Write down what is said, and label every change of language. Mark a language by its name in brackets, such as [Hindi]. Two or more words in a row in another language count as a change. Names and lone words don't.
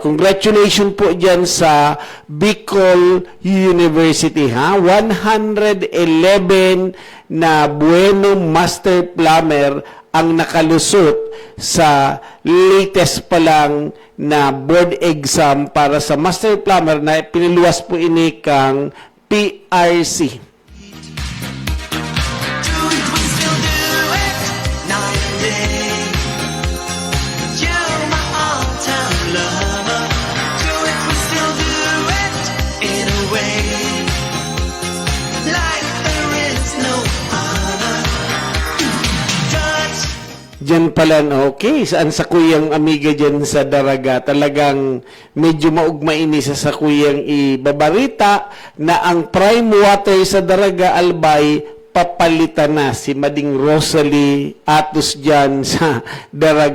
[Bikol] Congratulations po dyan sa Bicol University 111 na bueno [English] master plumber [Bikol] ang nakalusot sa latest pa lang na [English] board exam [Bikol] para sa [English] master plumber [Bikol] na piniluwas po ini kang PRC. [English] Do it, we still do it, night and day. You're my all-time lover. Do it, we still do it, in a way. Like there is no other. Touch. [Bikol] Diyan pala, okay, saan sa kuyang amiga dyan sa Daraga, talagang medyo maugma ini sa kuyang ibabarita na ang prime water sa Daraga, Albay, papalitan na si Mading Rosalie Atos dyan sa Daraga.